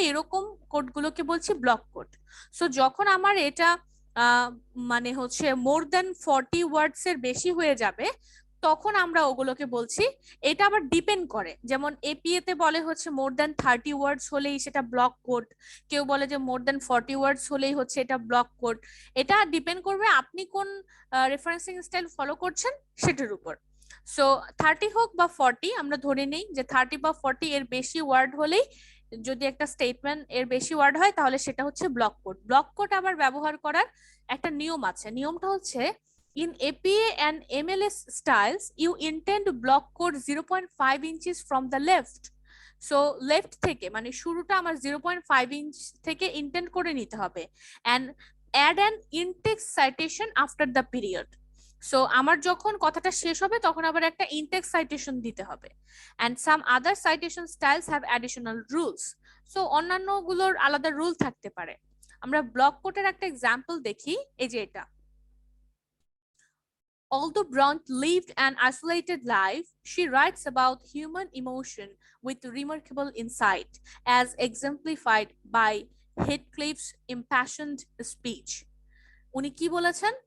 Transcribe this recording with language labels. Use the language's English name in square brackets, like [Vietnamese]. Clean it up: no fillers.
[Bangla] এরকম কোটগুলোকে বলছি block coat. So যখন আমার এটা মানে হচ্ছে মোর দেন 40 ওয়ার্ডস এর বেশি হয়ে যাবে, তখন আমরা ওগুলোকে বলছি, এটা আবার ডিপেন্ড করে, যেমন এপিএ তে বলে হচ্ছে মোর দেন 30 ওয়ার্ডস হলেই সেটা ব্লক কোড, কেউ বলে যে মোর দেন 40 ওয়ার্ডস হলেই হচ্ছে এটা ব্লক কোড। এটা ডিপেন্ড করবে আপনি কোন রেফারেন্সিং স্টাইল ফলো করছেন সেটার উপর। সো 30 হোক বা 40, আমরা ধরে নেই যে 30 বা 40 এর বেশি ওয়ার্ড হলেই, যদি একটা স্টেটমেন্ট এর বেশি ওয়ার্ড হয় তাহলে সেটা হচ্ছে ব্লক কোড। ব্লক কোড আবার ব্যবহার করার একটা নিয়ম আছে, নিয়মটা হচ্ছে [English] in APA and MLS styles, you intend to block code 0.5 inches from the left. [Bangla] So left থেকে মানে শুরুটা আমার 0.5 ইঞ্চ থেকে ইন্টেন্ড করে নিতে হবে, [English] and add an in-text citation after the period. [Bangla] So আমার যখন কথাটা শেষ হবে তখন আবার একটা ইনটেক্সট সাইটেশন দিতে হবে, [English] and some other citation styles have additional rules. [Bangla] So অন্যান্য গুলোর আলাদা রুল থাকতে পারে। আমরা ব্লক কোটের একটা এক্সাম্পল দেখি, এই যে এটা। [English] Although Bront lived an isolated life, she writes about human emotion with remarkable insight, as exemplified by Heathcliff's impassioned speech. [Bangla] উনি কি বলেছেন?